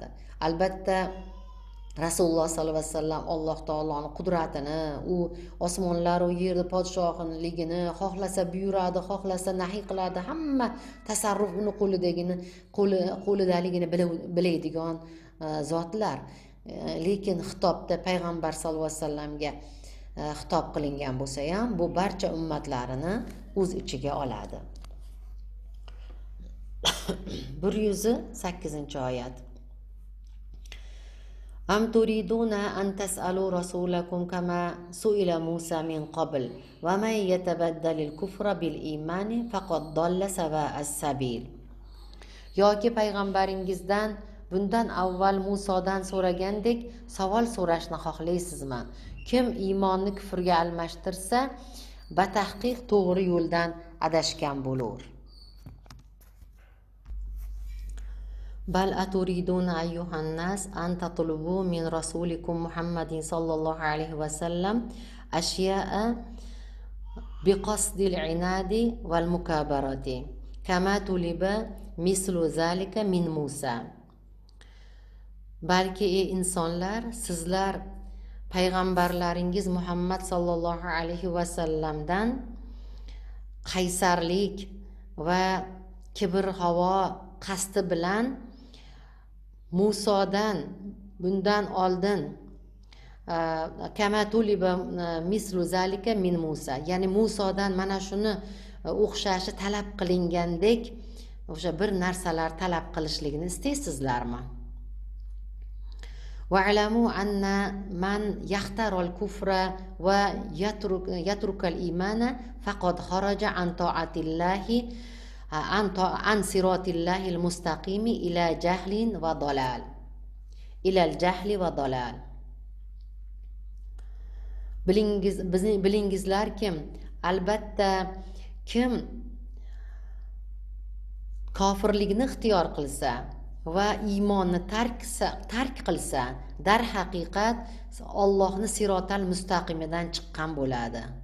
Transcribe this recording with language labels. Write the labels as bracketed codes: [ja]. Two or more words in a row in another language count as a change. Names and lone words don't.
[uz] Albatta Rasululloh [ar] صلى الله عليه وسلم [uz] Alloh taoloning qudratini, u osmonlar va yerda podshohligini xohlasa buyuradi, xohlasa nahiy qiladi, hamma tasarruf uni qo'lidaligini biladigan zotlar. Lekin xitobda payg'ambar [ar] صلى الله عليه وسلم [uz] xitob qilingan bo'lsa ham, bu barcha ummatlarini o'z ichiga oladi. 108-oyat. [ar] أم تريدون أن تسألوا رسولكم كما سئل موسى من قبل ومن يتبدل الكفر بالإيمان فقد ضل سواء السبيل. [uz] Yoki payg'ambaringizdan bundan avval Musodan so'ragandek savol so'rashni xohlaysizmi? Kim iymonni kufrga almashtirsa, batahqiq to'g'ri yo'ldan adashgan bo'lur. [ar] بل أتريدون أيها الناس أن تطلبوا من رسولكم محمد صلى الله عليه وسلم أشياء بقصد العناد والمكابرة كما طلب مثل ذلك من موسى. [uz] Balki ey insonlar, sizlar payg'ambarlaringiz Muhammad [ar] صلى الله عليه وسلم [uz] qaysarlik va kibr havo qasdi bilan Musodan bundan oldin [ar] كما طلب مثل ذلك من موسى, [uz] ya'ni Musodan mana shuni o'xshashi talab qilingandek o'sha bir narsalar talab qilishligini istaysizlarmi? [ar] واعلموا أن من يختار الكفر ويترك الإيمان فقد خرج عن طاعة الله عن صراط الله المستقيم إلى جهل وضلال. إلى الجهل والضلال. [uz] Bilingizlarki, albatta kim kofirlikni ixtiyor qilsa va iymonni tark qilsa, dar haqiqat Allohning sirotal mustaqimidan chiqqan bo'ladi.